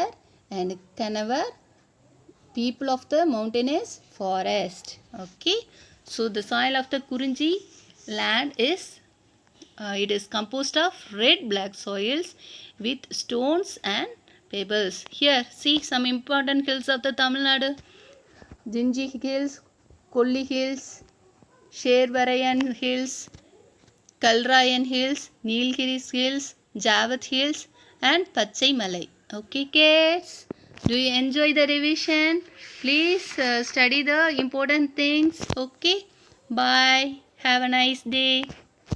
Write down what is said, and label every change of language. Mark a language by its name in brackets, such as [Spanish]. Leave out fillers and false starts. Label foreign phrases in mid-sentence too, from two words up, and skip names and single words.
[English] And Kanavar, people of the mountainous forest. Okay. So the soil of the Kurunji land is it is composed of red black soils with stones and pebbles. Here see some important hills of the Tamil Nadu. Jinji Hills, Kolli Hills, Shervarayan Hills, Kalrayan Hills, Nilgiris Hills, Javath Hills and Pachai Malai. Okay kids, do you enjoy the revision? Please study the important things. Okay, bye. Have a nice day.